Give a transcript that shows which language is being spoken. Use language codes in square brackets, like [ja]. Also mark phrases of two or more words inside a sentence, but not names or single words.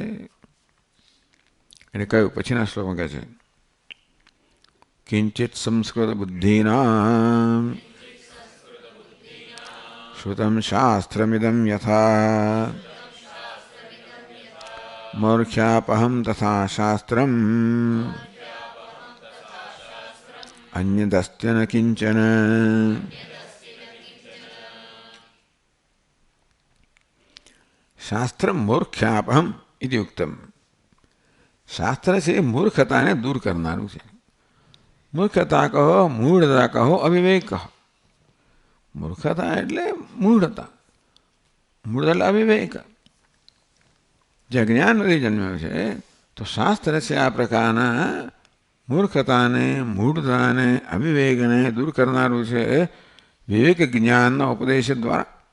[gu] એટલે કહ્યું પછીના શ્લોકમાં કહે છે, [sa] किंचित संस्कृत बुद्धिना श्रुतम शास्त्रमिदम यथा मूर्ख्यापहम तथा शास्त्रम अन्यदस्त्य न किंचन। शास्त्र मूर्ख्यापहम इति उक्तम। [gu] શાસ્ત્ર છે એ મૂર્ખતાને દૂર કરનારું છે. મૂર્ખતા કહો, મૂઢતા કહો, અવિવેક કહો. મૂર્ખતા એટલે મૂઢતા, મૂઢ એટલે અવિવેક. જે જ્ઞાન નથી જન્મ્યો છે તો શાસ્ત્ર છે આ પ્રકારના મૂર્ખતાને, મૂઢતાને, અવિવેકને દૂર કરનારું છે વિવેક જ્ઞાનના ઉપદેશ દ્વારા.